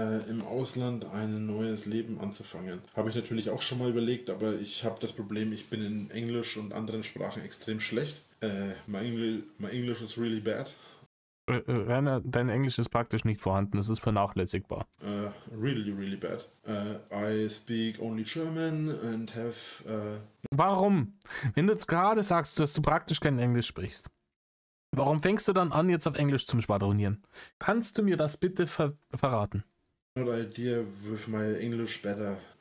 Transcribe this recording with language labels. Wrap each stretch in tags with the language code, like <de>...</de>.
<de>Im Ausland ein neues Leben anzufangen. Habe ich natürlich auch schon mal überlegt, aber ich habe das Problem, ich bin in Englisch und anderen Sprachen extrem schlecht.</de> <en>My English is really bad.</en> <de>Rainer, dein Englisch ist praktisch nicht vorhanden, es ist vernachlässigbar.</de> <en>Really, really bad. I speak only German and have...</en> <de>Warum? Wenn du jetzt gerade sagst, dass du praktisch kein Englisch sprichst, warum fängst du dann an, jetzt auf Englisch zu schwadronieren? Kannst du mir das bitte verraten?</de> <en>Not idea with my English better.</en>